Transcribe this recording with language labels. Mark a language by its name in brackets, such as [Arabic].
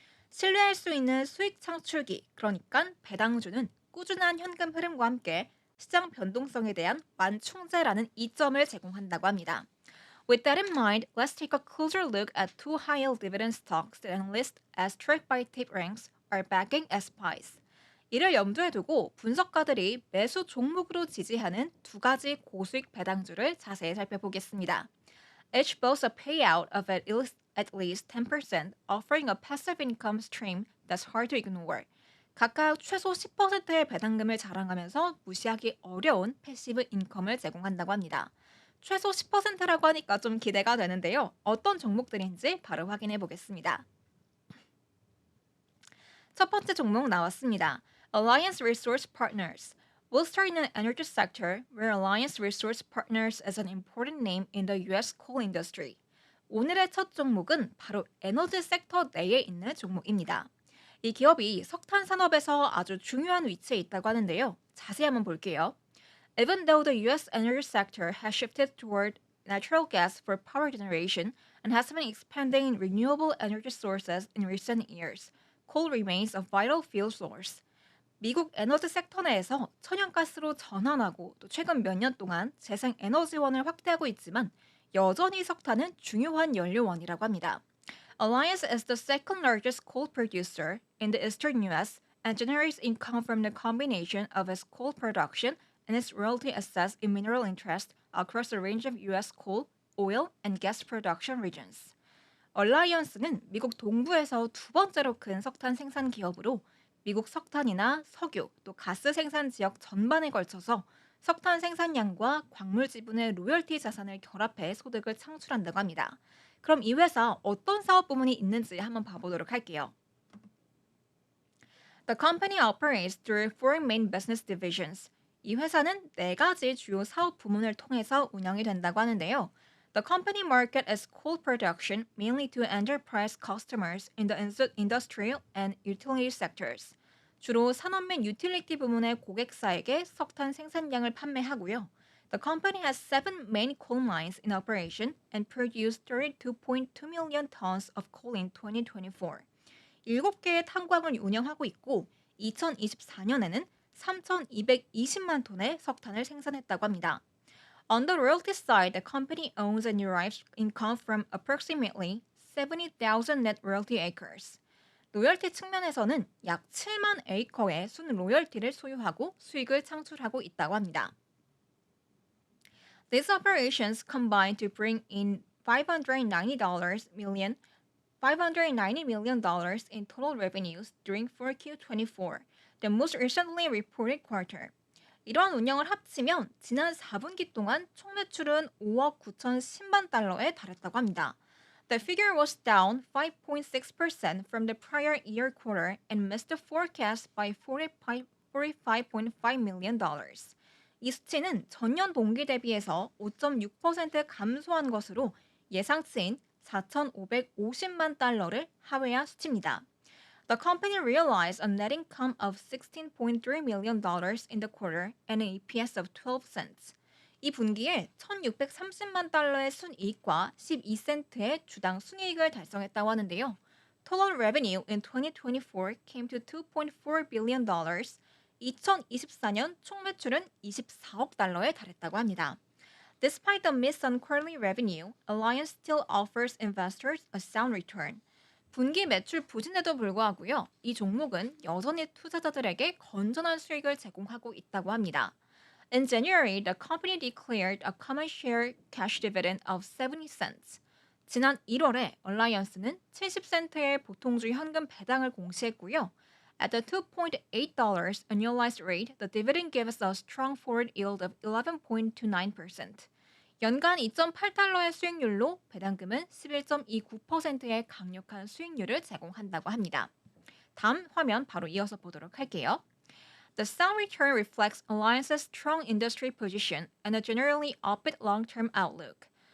[Korean] 신뢰할 수 있는 수익 창출기, 그러니까 배당주는 꾸준한 현금 흐름과 함께 시장 변동성에 대한 완충제라는 이점을 제공한다고 합니다. [English] With that in mind, let's take a closer look at two high-yield dividend stocks that analysts as tracked by TapeRanks are backing as buys. [Korean] 이를 염두에 두고 분석가들이 매수 종목으로 지지하는 두 가지 고수익 배당주를 자세히 살펴보겠습니다. [English] Each boasts a payout of at least 10%, offering a passive income stream that's hard to ignore. [Korean] 각각 최소 10%의 배당금을 자랑하면서 무시하기 어려운 패시브 인컴을 제공한다고 합니다. 최소 10%라고 하니까 좀 기대가 되는데요. 어떤 종목들인지 바로 확인해 보겠습니다. 첫 번째 종목 나왔습니다. [English] Alliance Resource Partners. We'll start in the energy sector, where Alliance Resource Partners is an important name in the U.S. coal industry. [Korean] 오늘의 첫 종목은 바로 에너지 섹터 내에 있는 종목입니다. 이 기업이 석탄 산업에서 아주 중요한 위치에 있다고 하는데요. 자세히 한번 볼게요. [English] Even though the U.S. energy sector has shifted toward natural gas for power generation and has been expanding renewable energy sources in recent years, coal remains a vital fuel source. [Korean] 미국 에너지 섹터 내에서 천연가스로 전환하고 또 최근 몇 년 동안 재생 에너지원을 확대하고 있지만 여전히 석탄은 중요한 연료원이라고 합니다. [English] Alliance is the second largest coal producer in the eastern U.S. and generates income from the combination of its coal production and its royalty assets in mineral interest across a range of U.S. coal, oil, and gas production regions. [Korean] 얼라이언스는 미국 동부에서 두 번째로 큰 석탄 생산 기업으로 미국 석탄이나 석유 또 가스 생산 지역 전반에 걸쳐서 석탄 생산량과 광물 지분의 로열티 자산을 결합해 소득을 창출한다고 합니다. 그럼 이 회사 어떤 사업 부문이 있는지 한번 봐보도록 할게요. [English] The company operates through four main business divisions. [Korean] 이 회사는 네 가지 주요 사업 부문을 통해서 운영이 된다고 하는데요. [English] The company market is coal production mainly to enterprise customers in the industrial and utility sectors. [Korean] 주로 산업 및 유틸리티 부문의 고객사에게 석탄 생산량을 판매하고요. [English] The company has seven main coal mines in operation and produced 32.2 million tons of coal in 2024. [Korean] 7개의 탄광을 운영하고 있고 2024년에는 3,220만 톤의 석탄을 생산했다고 합니다. [English] On the royalty side, the company owns and derives income from approximately 70,000 net royalty acres. [Korean] 로열티 측면에서는 약 7만 에이커의 순 로열티를 소유하고 수익을 창출하고 있다고 합니다. [English] These operations combine to bring in $590 million in total revenues during 4Q24, the most recently reported quarter. [Korean] 이러한 운영을 합치면 지난 4분기 동안 총 매출은 5억 9,010만 달러에 달했다고 합니다. [English] The figure was down 5.6% from the prior year quarter and missed the forecast by $45.5 million. [Korean] 이 수치는 전년 동기 대비해서 5.6% 감소한 것으로 예상치인 4,550만 달러를 하회한 수치입니다. [English] The company realized a net income of $16.3 million in the quarter and an EPS of 12 cents. [Korean] 이 분기에 1,630만 달러의 순이익과 12센트의 주당 순이익을 달성했다고 하는데요. [English] Total revenue in 2024 came to $2.4 billion. [Korean] 2024년 총 매출은 24억 달러에 달했다고 합니다. [English] Despite the miss on quarterly revenue, Alliance still offers investors a sound return. [Korean] 분기 매출 부진에도 불구하고요. 이 종목은 여전히 투자자들에게 건전한 수익을 제공하고 있다고 합니다. [English] In January, the company declared a common share cash dividend of 70 cents. [Korean] 지난 1월에 얼라이언스는 70센트의 보통주의 현금 배당을 공시했고요. [English] At the $2.8 annualized rate, the dividend gives a strong forward yield of 11.29%. [Korean] 연간 2.8달러의 수익률로 배당금은 11.29%의 강력한 수익률을 제공한다고 합니다. 다음 화면 바로 이어서 보도록 할게요. [English] The sound return reflects Alliance's strong industry position and a generally upbeat long-term outlook.